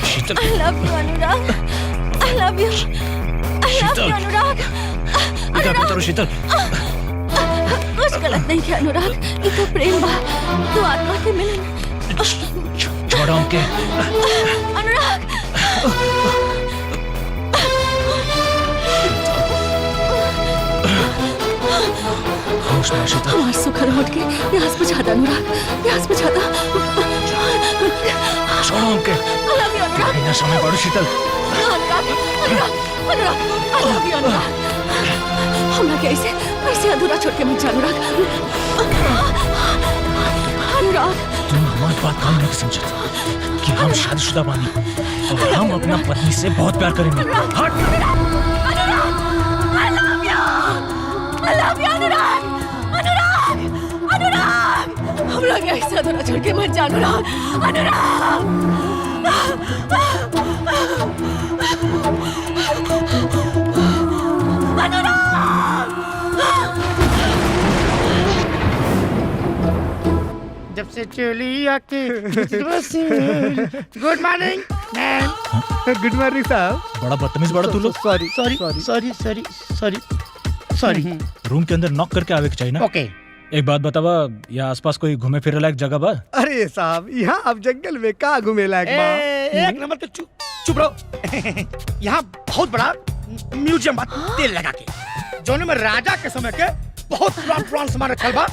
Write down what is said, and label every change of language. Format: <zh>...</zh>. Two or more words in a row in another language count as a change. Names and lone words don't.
<bho>चल</bho> <en>I love you, अनुराग. I love you. I love you,</en> <bho>शीतल. अनुराग. इधर उतारो शीतल. कुछ गलत नहीं किया अनुराग. ये तो प्रेम बा. तू आत्मा के मिलन. छोड़ो हमके. अनुराग. होश में शीतल. हमारे सुखर होट के प्यास बुझाता अनुराग. प्यास बुझाता. छोड़ो हमके.</bho> <en>I love you,</en> <bho>अनुराग. बिना समय पड़ो शीतल. अनुराग. अनुराग. अनुराग.</bho> <en>I love you,</en> <bho>अनुराग. हमरा के ऐसे अधूरा छोड़ के मत जा अनुराग. अनुराग. तुम हमारी बात काम नहीं समझते कि हम शादीशुदा बानी और हम अपना पत्नी से बहुत प्यार करेंगे. हट.</bho> <en>I love you,</en> <bho>अनुराग. अनुराग. अनुराग. हमरा के ऐसे अधूरा छोड़ के मत जा अनुराग. अनुराग. जब से चली आके</bho> <en>good morning ma'am. good morning साहब.</en> <bho>बड़ा बदतमीज बड़ा तू लोग.</bho> <en>sorry sorry sorry sorry sorry sorry.</en> <bho>रूम के अंदर नॉक करके आवे के चाहिए ना.</bho> <en>ओके.</en> <bho>एक बात बतावा, यहाँ आसपास कोई घूमे फिरे लायक जगह बा? अरे साहब यहाँ आप जंगल में कहाँ घूमे लायक बा? एक नंबर तो चुप रहो. यहाँ बहुत बड़ा म्यूजियम बा तेल लगा के, जोने में राजा के समय के बहुत पुरान सामान रखल बा.</bho>